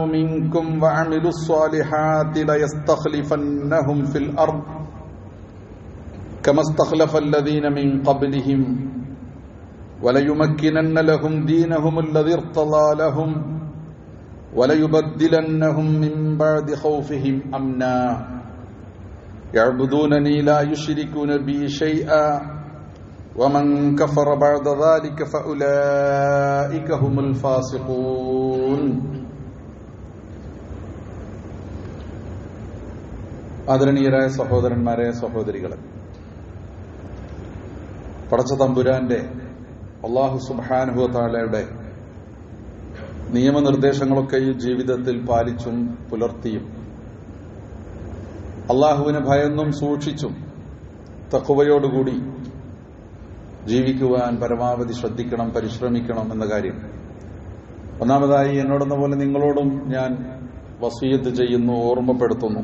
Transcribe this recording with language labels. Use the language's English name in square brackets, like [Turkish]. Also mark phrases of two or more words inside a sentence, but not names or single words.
[Arabic] منكم وعملوا الصالحات ليستخلفنهم في الأرض كما استخلف الذين من قبلهم وليمكنن لهم دينهم الذي ارتضى لهم وليبدلنهم من بعد خوفهم أمنا يعبدونني لا يشركون بي شيئا ومن كفر بعد ذلك فأولئك هم الفاسقون. [Malayalam] ആദരണീയരായ സഹോദരന്മാരെ, സഹോദരികളെ, പടച്ച തമ്പുരാന്റെ [Arabic] الله سبحانه و [Malayalam] തആലയുടെ നിയമനിർദ്ദേശങ്ങളൊക്കെ ഈ ജീവിതത്തിൽ പാലിച്ചും പുലർത്തിയും അല്ലാഹുവിനെ ഭയന്നും സൂക്ഷിച്ചും തഖ്വയോടുകൂടി ജീവിക്കുവാൻ പരമാവധി ശ്രദ്ധിക്കണം, പരിശ്രമിക്കണം എന്ന കാര്യം ഒന്നാമതായി എന്നോടെന്ന പോലെ നിങ്ങളോടും ഞാൻ വസിയത്ത് ചെയ്യുന്നു, ഓർമ്മപ്പെടുത്തുന്നു.